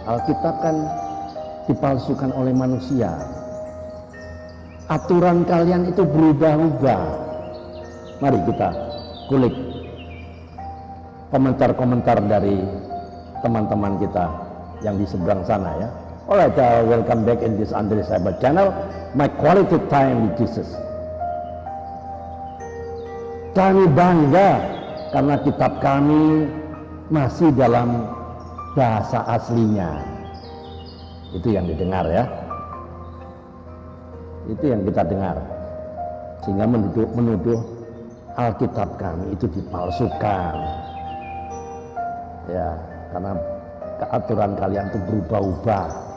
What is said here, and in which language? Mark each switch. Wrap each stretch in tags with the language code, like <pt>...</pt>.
<id>Alkitab kan dipalsukan oleh manusia. Aturan kalian itu berubah-ubah. Mari kita kulik komentar-komentar dari teman-teman kita yang di seberang sana ya.</id> <en>Alright, welcome back in this Andres Cyber Channel. My quality time with Jesus.</en> <id>Kami bangga karena kitab kami masih dalam bahasa aslinya. Itu yang didengar ya. Itu yang kita dengar, sehingga menuduh Alkitab kami itu dipalsukan ya, karena keaturan kalian itu berubah-ubah.</id>